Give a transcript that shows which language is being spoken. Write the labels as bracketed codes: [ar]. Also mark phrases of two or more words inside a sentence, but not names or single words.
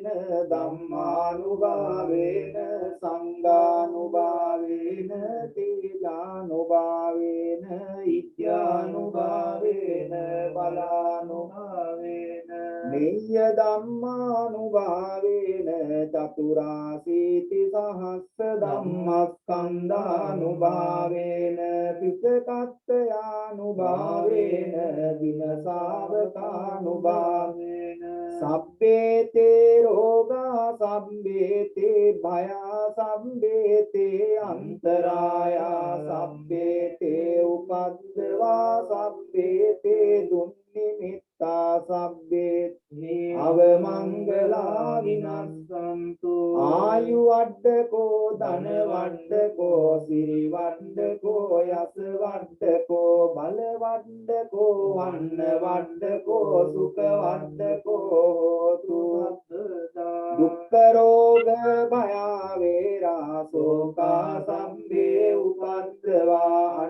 [pi] ධම්මානුභාවේන සංඝානුභාවේන තීලානුභාවේන ඉත්‍යානුභාවේන බලානුභාවේන නිය්‍ය ධම්මානුභාවේන චතුරාසීති සහස්ස ධම්මස්කන්ධානුභාවේන පිටකත්තයානුභාවේන විනසාවකානුභාවේන සබ්බේතේ රෝගා සබ්බේතේ භයා සබ්බේතේ අන්තරායා සබ්බේතේ උපද්දවා සබ්බේතේ දුන්නිමිත්තා සබ්බේතේ අවමංගලා විනස්සන්තු ආයු වඩ්ඩකෝ ධන වඩ්ඩකෝ සිරි වඩ්ඩකෝ යස වඩ්ඩකෝ බල වඩ්ඩකෝ වන්න වඩ්ඩකෝ සුඛ වඩ්ඩකෝ හෝතු දුක්ඛ රෝග භය වේරා ශෝකා සම්භේ උපද්දවා